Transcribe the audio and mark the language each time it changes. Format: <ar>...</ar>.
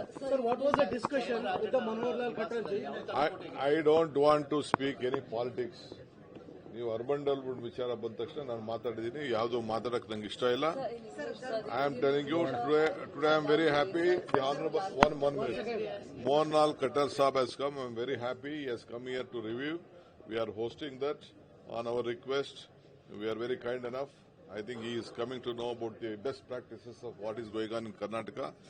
<en>Sir, what was the discussion with the Manohar Khattarji? I don't want to speak any politics.</en> <kn>ನೀವು urban development ವಿಚಾರ ಬಂದ ತಕ್ಷಣ ನಾನು ಮಾತಾಡಿದ್ದೀನಿ. ಯಾವುದು ಮಾತಾಡಕ್ ನಂಗೆ ಇಷ್ಟ ಇಲ್ಲ.</kn> <en>I am telling you today I am very happy. The honorable one minute. Manohar Khattar Saab has come. I am very happy. He has come here to review. We are hosting that on our request. We are very kind enough. I think he is coming to know about the best practices of what is going on in Karnataka.</en>